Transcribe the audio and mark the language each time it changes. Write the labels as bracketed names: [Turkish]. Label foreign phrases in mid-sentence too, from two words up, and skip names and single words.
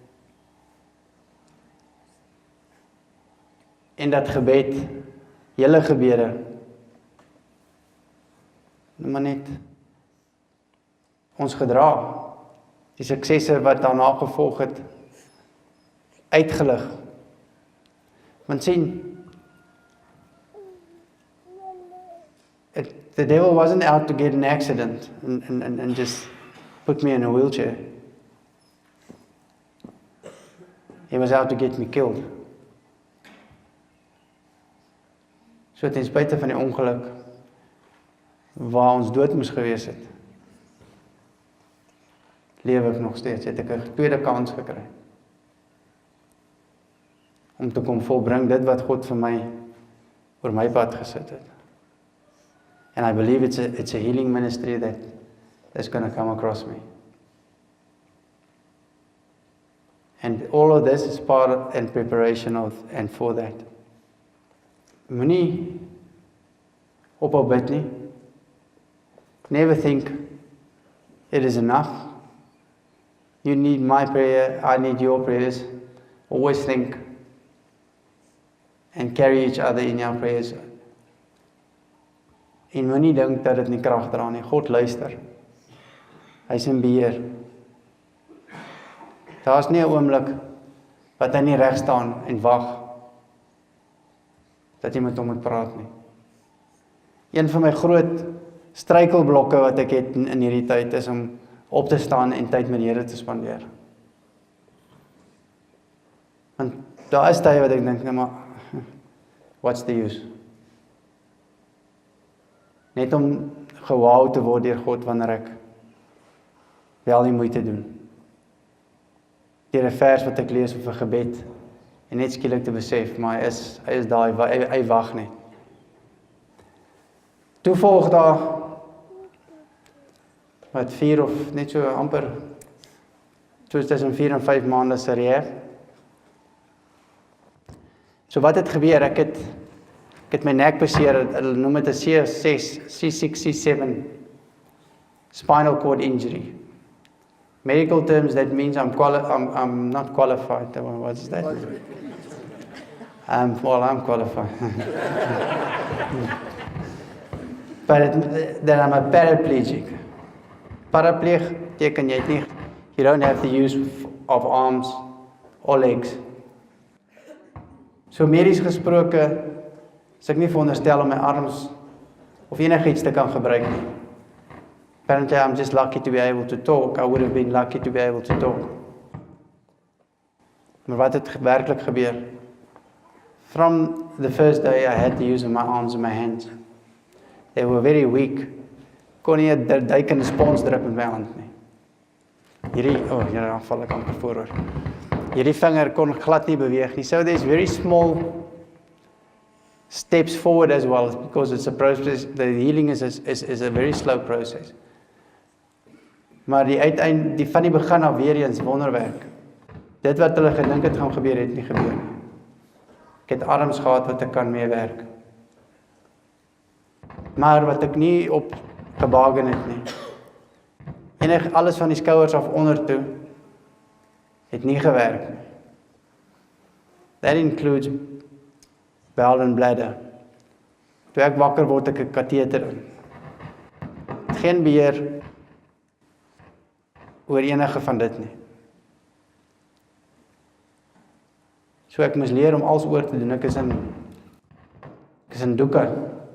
[Afrikaans] En dat gebed, julle gebede, maar net ons gedra, die suksesse wat daarna gevolg het, uitgelig. Want sien, [English] the devil wasn't out to get an accident and just put me in a wheelchair. He was out to get me killed. [Afrikaans] So ten spyte van die ongeluk waar ons dood moes gewees het, leef ek nog steeds, het ek 'n tweede kans gekry om te kom volbring dit wat God vir my oor my pad gesit het. [English] And I believe it's a healing ministry that's going to come across me. And all of this is part and preparation of and for that. [Afrikaans] Moenie ophou bid nie. [English] Never think it is enough. You need my prayer, I need your prayers. Always think and carry each other in your prayers. [Afrikaans] En moenie dink dat dit nie krag dra nie. God luister. Hy's in beheer. Daar's nie 'n oomblik wat hy nie reg staan en wag dat jy met hom moet praat nie. Een van my groot struikelblokke wat ek het in hierdie tyd is om op te staan en tyd met die Here te spandeer. Want daar is tye wat ek dink, nee maar, [English] what's the use? [Afrikaans] Net om gewou te word deur God wanneer ek wel die moeite doen. Deur 'n vers wat ek lees of 'n gebed en net skielik te besef, maar hy is daar, hy wag net. Toe volg daar wat 4 of net so amper tussen 4 en 5 maande se rehab. So wat het gebeur? Ek het my nek beseer, hulle noem dit 'n C6, C7 [English] spinal cord injury. Medical terms, that means I'm not qualified. What does that mean? I'm qualified. But then I'm a paraplegic. [Afrikaans] Parapleeg beteken jy het nie, [English] you don't have the use of arms or legs. [Afrikaans] So medies gesproke, is ek nie veronderstel om my arms of enigiets te kan gebruik nie. [English] Apparently I'm just lucky to be able to talk. I would have been lucky to be able to talk. [Afrikaans] Maar wat het werklik gebeur? [English] From the first day I had the use of my arms and my hands. They were very weak. [Afrikaans] Kon nie 'n duikende spons druk met my hand nie. Hierdie val ek amper vooroor. Hierdie vinger kon glad nie beweeg nie. [English] So there's very small steps forward as well, because it's a process. The healing is a very slow process. [Afrikaans] Maar die van die begin af weer eens wonderwerk. Dit wat hulle gedink het gaan gebeur, het nie gebeur nie. Ek het arms gehad wat ek kan meewerk. Maar wat ek nie op gebaken het nie. Alles van die skouers af onder toe, het nie gewerk nie. [English] That includes bowel and bladder. [Afrikaans] Toe ek wakker word, ek 'n kateter in. Geen beheer oor enige van dit nie. So ek moes leer om alles oor te doen. Ek is in doeke.